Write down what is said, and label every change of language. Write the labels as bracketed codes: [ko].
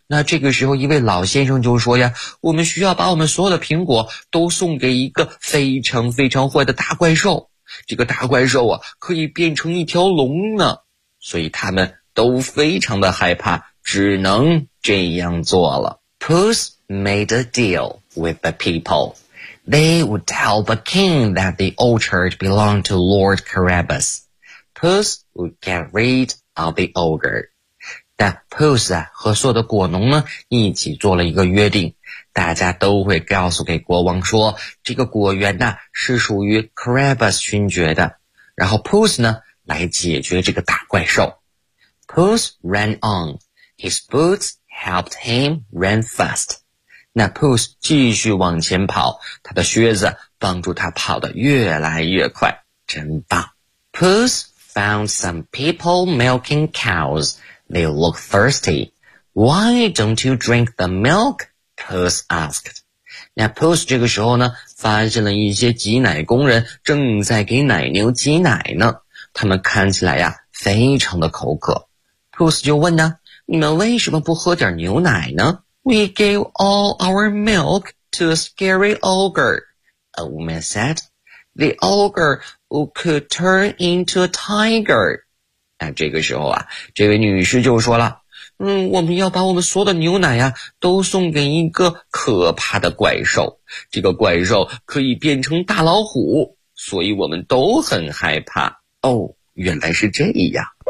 [zh] 那这个时候一位老先生就说呀，我们需要把我们所有的苹果都送给一个非常非常坏的大怪兽。这个大怪兽啊，可以变成一条龙呢。所以他们都非常的害怕，只能这样做了。 [en] Puss made a deal with the people. They would tell the king that the orchard belonged to Lord Carabas. Puss would get rid of the ogre. [zh] 但 Puss 啊，和所有的果农呢，一起做了一个约定。大家都会告诉给国王说，这个果园呢是属于 Carabas 勋爵的，然后 Puss 呢来解决这个大怪兽。 [en] Puss ran on. His boots helped him run fast. [zh] 那 Puss 继续往前跑，他的靴子帮助他跑得越来越快，真棒。 [en] Puss found some people milking cows. They look thirsty. Why don't you drink the milk? Puss asked. [zh] 那 Puss 这个时候呢，发现了一些挤奶工人正在给奶牛挤奶呢。他们看起来呀，非常的口渴。 Puss 就问呢，你们为什么不喝点牛奶呢？ [en] We gave all our milk to a scary ogre, a woman said. The ogre who could turn into a tiger. [zh] 那这个时候啊，这位女士就说了，我们要把我们所有的牛奶呀、啊、都送给一个可怕的怪兽。这个怪兽可以变成大老虎，所以我们都很害怕。哦，原来是这样。